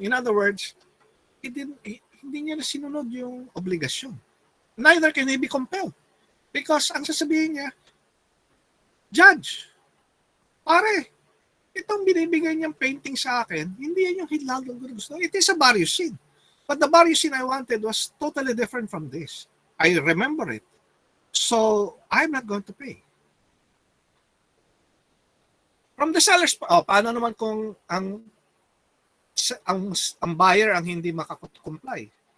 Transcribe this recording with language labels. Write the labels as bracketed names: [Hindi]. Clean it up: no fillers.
[Filipino] In other words, hindi niya na sinunod yung obligasyon. [English] Neither can he be compelled. [Filipino] Because ang sasabihin niya, Judge, pare, itong binibigay niyang painting sa akin, hindi yan yung Hidalgo gusto. [English] It is a barrio scene. But the barrio scene I wanted was totally different from this. I remember it. So, I'm not going to pay. From the seller's, [Filipino] paano naman kung ang buyer ang hindi makakomply?